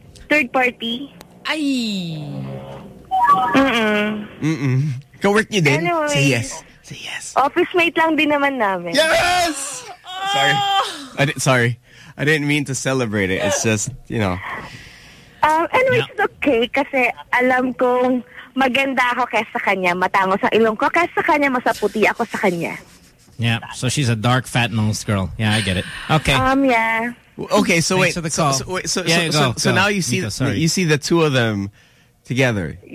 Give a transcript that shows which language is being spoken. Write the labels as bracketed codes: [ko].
[en] Third party. Ay. Mm-mm. Co-work niyo din? Anyway, say yes. Say yes. [tl] Office mate lang din naman namin. [en] Yes! Sorry. I didn't mean to celebrate it. It's just, you know. Anyway, yeah. It's okay [tl] kasi alam kong... Maganda ako kaysa kanya, matangos ang ilong ko kaysa kanya, masaputi ako sa kanya. [en] Yeah, so she's a dark fat nose girl. Yeah, I get it. Okay. Yeah. Okay, so thanks For the call. So now you see Nico, you see the two of them together.